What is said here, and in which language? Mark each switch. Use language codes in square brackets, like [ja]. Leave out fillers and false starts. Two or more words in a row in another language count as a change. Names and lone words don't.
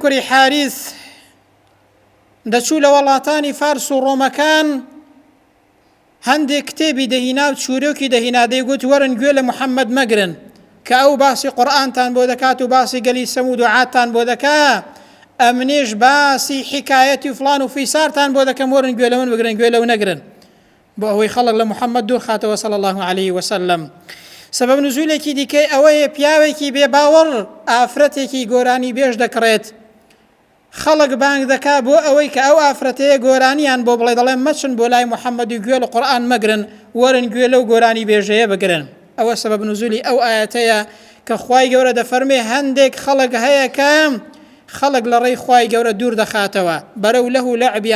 [ckb] کوڕی حارث دەچوو لە وڵاتانی فارس و ڕۆمەکان هەندێک کتێبی دەهینا و چورۆکی دەهینا دەیگوت وەرن گوێ لە محەممەد مەگرن کە ئەو باسی قورئانتان بۆ دەکات و باسی گەلی سەمود و عادتان بۆ دەکات ئەمنێش باسی حکایەتی و فڵان و فیسارتان بۆ دەکەم وەرن گوێ لە من بگرن گوێ لەو نەگرن بۆ ئەوەی خەڵک لە محەممەد دوور خاتەوە [ar] صلی الله عليه وسلم [ckb] سبب نزولێکی دیکەی ئەوەیە پیاوێکی بێباوەڕ ئافرەتێکی گۆرانی بێژ دەکڕێت خەڵک بانگ دەکا بۆ ئەوەی کە ئەو ئافرەتەیە گۆرانیان بۆ بڵێ دەڵێن مەچن بۆ لای محەممەد و گوێ لە قورئان مەگرن وەرن گوێ لەو گۆرانی بێژەیە بگرن ئەوە سبب نزولی ئەو ئاەتەیە کە خوای گەورە دەفەرمێ هەندێک خەڵک هەیە کە خەڵک لە ڕێی خوای گەورە دوور دەخاتەوە بەرەو لەه و لەعبیان